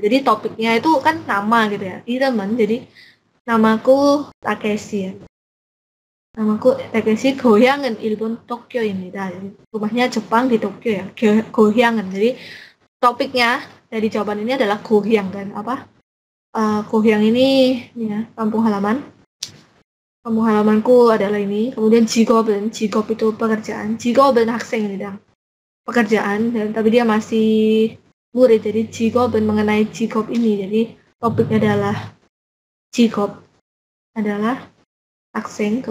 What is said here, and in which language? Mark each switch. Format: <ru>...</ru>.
<id>Jadi topiknya itu kan nama gitu ya. 이름은 jadi namaku Takeshi ya. Namaku Takeshi,</id> <ko>고향은 일본 도쿄입니다.</ko> <id>Jadi rumahnya Jepang di Tokyo ya.</id> <ko>고향은.</ko> <id>Jadi topiknya dari jawaban ini adalah gohyang kan, gohyang ini ya, kampung halamanku adalah ini. Kemudian jigop itu pekerjaan,</id> <ko>jigop은 학생입니다,</ko> <id>pekerjaan, dan tapi dia masih murid, jadi jigop은 mengenai jigop ini, jadi topiknya adalah jigop adalah 학생.</id>